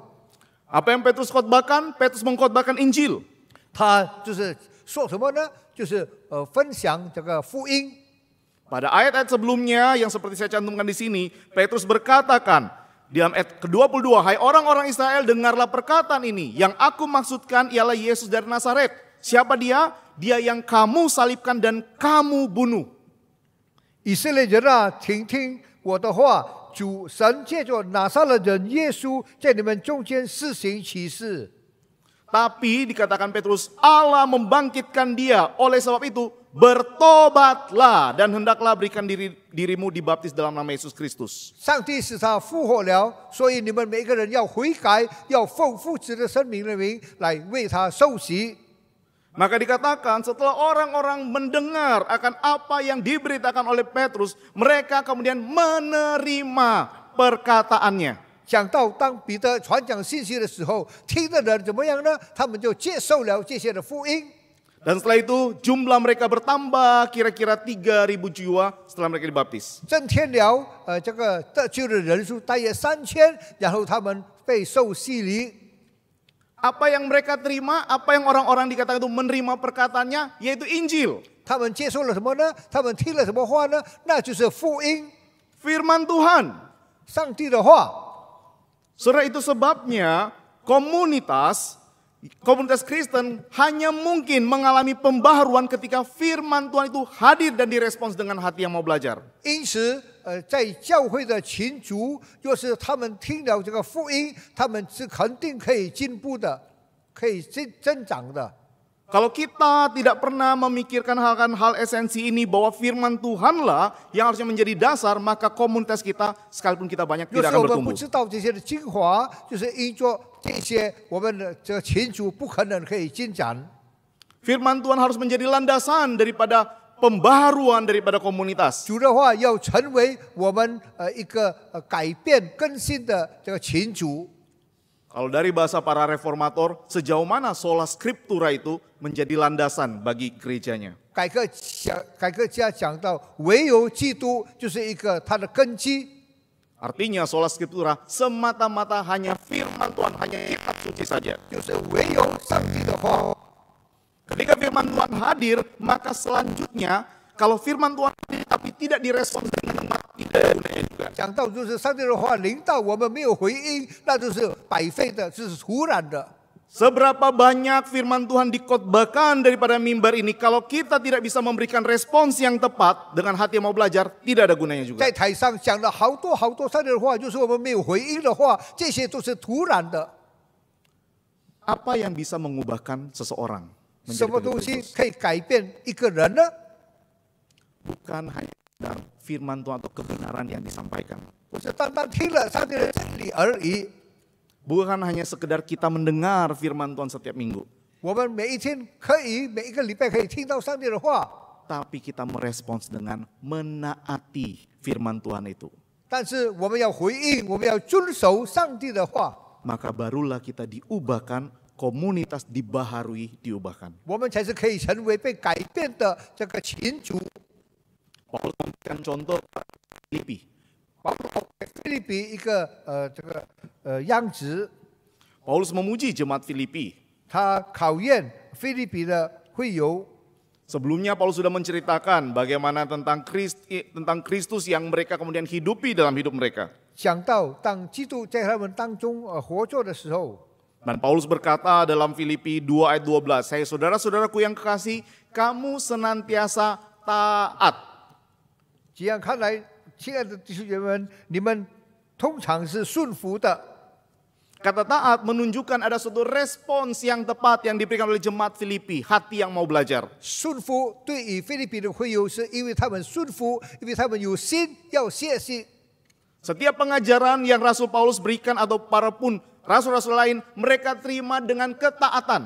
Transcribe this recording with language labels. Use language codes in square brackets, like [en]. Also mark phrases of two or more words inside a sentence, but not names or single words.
[id] Apa yang Petrus khotbahkan? Petrus mengkhotbahkan Injil. [zh] 他就是说什么呢？就是分享这个福音。 [id] Pada ayat-ayat sebelumnya yang seperti saya cantumkan di sini, Petrus berkatakan di dalam ayat ke-22, hai orang-orang Israel, dengarlah perkataan ini, yang aku maksudkan ialah Yesus dari Nazaret, Siapa dia? Dia yang kamu salibkan dan kamu bunuh. [zh] 以色列人啊，请听我的话，主神借着拿撒勒人耶稣在你们中间施行奇事。 [id] Tapi dikatakan Petrus, Allah membangkitkan dia. Oleh sebab itu, bertobatlah dan hendaklah berikan dirimu dibaptis dalam nama Yesus Kristus. [zh] 上帝使他复活了，所以你们每个人要悔改，要奉父子的生命的名来为他受洗。 [id] Maka dikatakan setelah orang-orang mendengar akan apa yang diberitakan oleh Petrus, mereka kemudian menerima perkataannya. [zh] 讲到当彼得传讲信息的时候，听的人怎么样呢？他们就接受了这些的福音。 [id] Dan setelah itu jumlah mereka bertambah kira-kira 3.000 jiwa setelah mereka dibaptis. [zh] 增添了这个得救的人数大约3000，然后他们被受洗礼。 [id] Apa yang mereka terima, apa yang orang-orang dikatakan itu menerima perkataannya, yaitu Injil. [zh] 他们接受了什么呢？他们听了什么话呢？那就是福音， [id] Firman Tuhan. [zh] 上帝的话。 [id] Saudara, itu sebabnya komunitas Kristen hanya mungkin mengalami pembaharuan ketika firman Tuhan itu hadir dan direspons dengan hati yang mau belajar. [zh] 因此，在教会的群族，若是他们听了这个福音，他们是肯定可以进步的，可以增长的。 [id] Kalau kita tidak pernah memikirkan hal esensi ini bahwa firman Tuhanlah yang harusnya menjadi dasar, maka komunitas kita sekalipun kita banyak [zh] 若 [id] tidak [zh] 是 [id] akan [zh] 我们不 [id] bertumbuh. [zh] 知道这些的精华，就是因着这些，我们的这个群族不可能可以进展。 [id] Firman Tuhan harus menjadi landasan daripada pembaharuan daripada komunitas. [zh] 主的话要成为我们一个改变更新的这个群族。 [id] Kalau dari bahasa para reformator, sejauh mana [la] sola scriptura [id] itu menjadi landasan bagi gerejanya. [zh] 改革家讲到，唯有基督就是一个他的根基。 [id] Artinya [la] sola scriptura [id] semata-mata hanya firman Tuhan, hanya kitab suci saja. [zh] 就是唯有上帝的话。 [id] Ketika firman Tuhan hadir, maka selanjutnya kalau firman Tuhan hadir tapi tidak direspons dengan tepat, tidak ada gunanya juga. [zh] 讲到就是上帝的话临到我们没有回应，那就是白费的，这是徒然的。 [id] Seberapa banyak firman Tuhan dikhotbahkan daripada mimbar ini, kalau kita tidak bisa memberikan respons yang tepat dengan hati yang mau belajar, tidak ada gunanya juga. [zh] 在台上讲了好多好多上帝的话，就是我们没有回应的话，这些都是徒然的。 [id] Apa yang bisa mengubahkan seseorang [zh] 什 [id] menjadi [zh] 么东 [id] pengikut [zh] 西 [id] Kristus? [zh] 可以改变一个人呢？ [id] Bukan hanya sekedar firman Tuhan atau kebenaran yang disampaikan. [zh] 不是单单听了上帝的真理而已。 [id] Bukan hanya sekedar kita mendengar firman Tuhan setiap minggu. [zh] 我们每一天可以，每一个礼拜可以听到上帝的话， [id] Tapi kita merespons dengan menaati firman Tuhan itu. [zh] 但是我们要回应，我们要遵守上帝的话， [id] Maka barulah kita diubahkan, komunitas dibaharui, diubahkan. [zh] 我们才是可以成为被改变的这个群族。 [id] Paulus memberikan contoh Filipi. [zh] 包括菲律宾一个样子， [id] Paulus memuji jemaat Filipi. [zh] 他考验菲律宾的会友。 [id] Sebelumnya Paulus sudah menceritakan bagaimana tentang Kristus yang mereka kemudian hidupi dalam hidup mereka. [zh] 讲到当基督在他们当中活着的时候， [id] Dan Paulus berkata dalam Filipi 2 ayat 12, "Hai saudara-saudaraku yang kekasih, kamu senantiasa taat." [zh] 这样看来，亲爱的弟兄姐妹们，你们通常是顺服的。 [id] Kata taat menunjukkan ada suatu respons yang tepat yang diberikan oleh jemaat Filipi, hati yang mau belajar. [zh] 顺服对于菲律宾的会友，是因为他们顺服，因为他们有心要学习。 [id] Setiap pengajaran yang Rasul Paulus berikan atau para pun rasul-rasul lain, mereka terima dengan ketaatan.